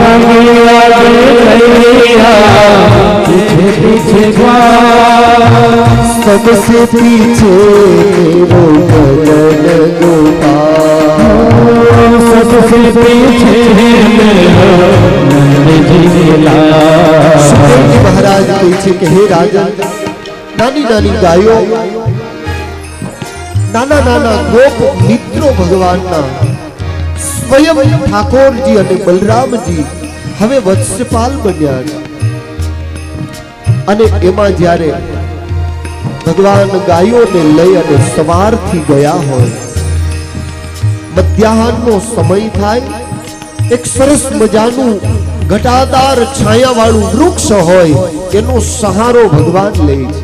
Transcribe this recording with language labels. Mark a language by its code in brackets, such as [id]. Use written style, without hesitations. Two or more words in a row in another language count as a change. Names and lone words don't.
[hi] आगे आगे गैया पीछे पीछे ग्वाल, सबसे पीछे मेरो मदन गोपाल, सबसे पीछे मेरो नंदजी लाल। [gu] સુખદેવજી મહારાજ કહે છે કે હે રાજન, નાની નાની ગાયો, નાના નાના ગોપ મિત્રો ભગવાનના સ્વયં ઠાકોરજી અને બલરામજી હવે વત્સપાલ બન્યા છે. અને એમાં જ્યારે ભગવાન ગાયોને લઈ અને સવારથી ગયા હોય, મધ્યાહનનો સમય થાય, એક સરસ મજાનું ઘટાદાર છાયાવાળું વૃક્ષ હોય, એનો સહારો ભગવાન લે છે.